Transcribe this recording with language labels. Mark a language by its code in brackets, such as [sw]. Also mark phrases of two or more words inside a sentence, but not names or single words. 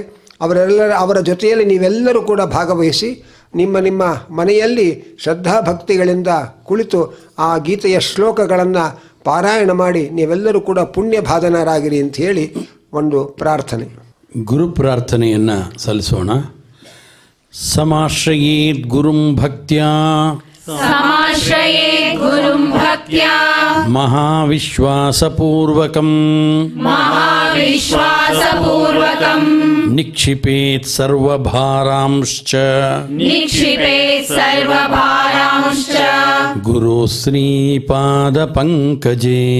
[kn] ಅವರ ಜೊತೆಯಲ್ಲಿ ನೀವೆಲ್ಲರೂ ಕೂಡ ಭಾಗವಹಿಸಿ ನಿಮ್ಮ ಮನೆಯಲ್ಲಿ ಶ್ರದ್ಧಾಭಕ್ತಿಗಳಿಂದ ಕುಳಿತು ಆ ಗೀತೆಯ ಶ್ಲೋಕಗಳನ್ನು ಪಾರಾಯಣ ಮಾಡಿ ನೀವೆಲ್ಲರೂ ಕೂಡ ಪುಣ್ಯಭಾಜನರಾಗಿರಿ ಅಂತ ಹೇಳಿ ಒಂದು ಪ್ರಾರ್ಥನೆ. ಗುರು ಪ್ರಾರ್ಥನೆಯನ್ನು ಸಲ್ಲಿಸೋಣ. [sa] ಸಮಾಶ್ರಯೇತ್ ಗುರುಂ ಭಕ್ತ್ಯಾ ಮಹಾವಿಶ್ವಾಸಪೂರ್ವಕಂ ನಿಕ್ಷಿಪೇತ್ ಸರ್ವಭಾರಾಂಶ್ಚ ಗುರು ಶ್ರೀಪಾದ ಪಂಕಜೇ